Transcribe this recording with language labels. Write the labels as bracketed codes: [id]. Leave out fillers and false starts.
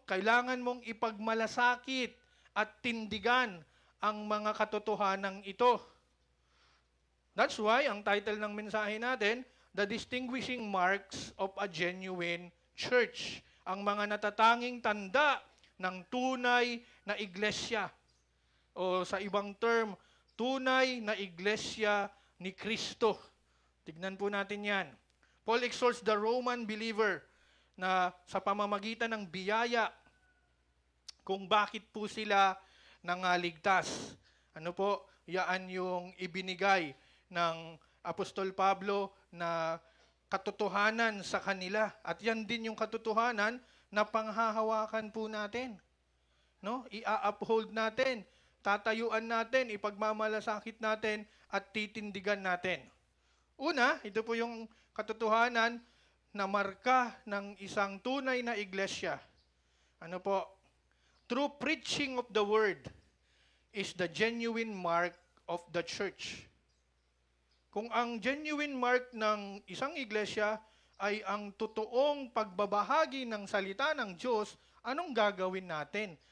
[tl] Kailangan mong ipagmalasakit at tindigan ang mga katotohanan ito. [en] That's why [tl] ang title ng mensahe natin, [en] The Distinguishing Marks of a Genuine Church. [tl] Ang mga natatanging tanda ng tunay na iglesia. O sa ibang term, tunay na iglesia ni Kristo. Tignan po natin yan. [en] Paul exhorts the Roman believer [tl] na sa pamamagitan ng biyaya kung bakit po sila nangaligtas. Ano po? Yaan yung ibinigay ng Apostol Pablo na katotohanan sa kanila. At yan din yung katotohanan na panghahawakan po natin. No? I-uphold natin, tatayuan natin, ipagmamalasakit natin, at titindigan natin. Una, ito po yung katotohanan na marka ng isang tunay na iglesia. Ano po? [en] True preaching of the word is the genuine mark of the church. [tl] Kung ang genuine mark ng isang iglesia ay ang totoong pagbabahagi ng salita ng Diyos, anong gagawin natin?